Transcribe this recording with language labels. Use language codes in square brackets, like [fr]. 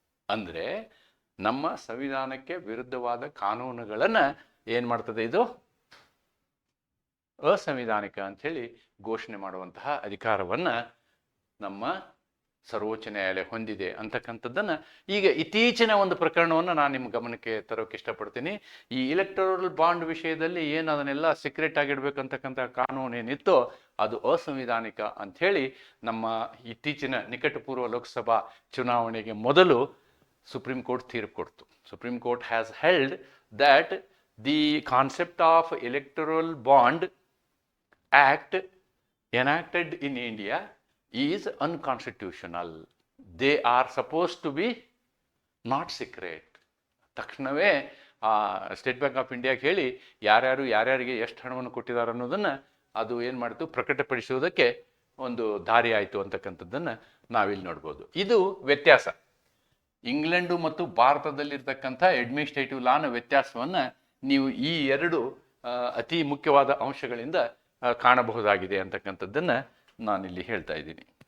[kn] ಅಂದರೆ ನಮ್ಮ ಸಂವಿಧಾನಕ್ಕೆ ವಿರುದ್ಧವಾದ ಕಾನೂನುಗಳನ್ನು ಏನು ಮಾಡ್ತದೆ, ಇದು ಅಸಂವಿಧಾನಿಕ ಅಂಥೇಳಿ ಘೋಷಣೆ ಮಾಡುವಂತಹ ಅಧಿಕಾರವನ್ನು ನಮ್ಮ ಸರ್ವೋಚ್ಚ ನ್ಯಾಯಾಲಯ ಹೊಂದಿದೆ ಅಂತಕ್ಕಂಥದ್ದನ್ನು ಈಗ ಇತ್ತೀಚಿನ ಒಂದು ಪ್ರಕರಣವನ್ನು ನಾನು ನಿಮ್ಮ ಗಮನಕ್ಕೆ ತರೋಕೆ ಇಷ್ಟಪಡ್ತೀನಿ. ಈ ಇಲೆಕ್ಟೋರಲ್ ಬಾಂಡ್ ವಿಷಯದಲ್ಲಿ ಏನು ಅದನ್ನೆಲ್ಲ ಸೀಕ್ರೆಟ್ ಆಗಿಡ್ಬೇಕಂತಕ್ಕಂಥ ಕಾನೂನು ಏನಿತ್ತೋ ಅದು ಅಸಂವಿಧಾನಿಕ ಅಂಥೇಳಿ ನಮ್ಮ ಇತ್ತೀಚಿನ ನಿಕಟಪೂರ್ವ ಲೋಕಸಭಾ ಚುನಾವಣೆಗೆ ಮೊದಲು ಸುಪ್ರೀಂ ಕೋರ್ಟ್ ತೀರ್ಪು ಕೊಡ್ತು. [en] Supreme Court has held that the concept of electoral bond act enacted in India is unconstitutional. They are supposed to be not secret. [kn] ತಕ್ಷಣವೇ ಸ್ಟೇಟ್ ಬ್ಯಾಂಕ್ ಆಫ್ ಇಂಡಿಯಾಗೆ ಹೇಳಿ ಯಾರ್ಯಾರಿಗೆ ಎಷ್ಟು ಹಣವನ್ನು ಕೊಟ್ಟಿದ್ದಾರೆ ಅನ್ನೋದನ್ನು ಅದು ಏನು ಮಾಡ್ತು, ಪ್ರಕಟಪಡಿಸುವುದಕ್ಕೆ ಒಂದು ದಾರಿ ಆಯಿತು ಅಂತಕ್ಕಂಥದ್ದನ್ನು ನಾವಿಲ್ಲಿ ನೋಡ್ಬೋದು. ಇದು ವ್ಯತ್ಯಾಸ. ಇಂಗ್ಲೆಂಡು ಮತ್ತು ಭಾರತದಲ್ಲಿರ್ತಕ್ಕಂಥ ಅಡ್ಮಿನಿಸ್ಟ್ರೇಟಿವ್ ಲಾನ ವ್ಯತ್ಯಾಸವನ್ನು ನೀವು ಈ ಎರಡು ಅತಿ ಮುಖ್ಯವಾದ ಅಂಶಗಳಿಂದ ಕಾಣಬಹುದಾಗಿದೆ ಅಂತಕ್ಕಂಥದ್ದನ್ನು ನಾನಿಲ್ಲಿ ಹೇಳ್ತಾ ಇದ್ದೀನಿ.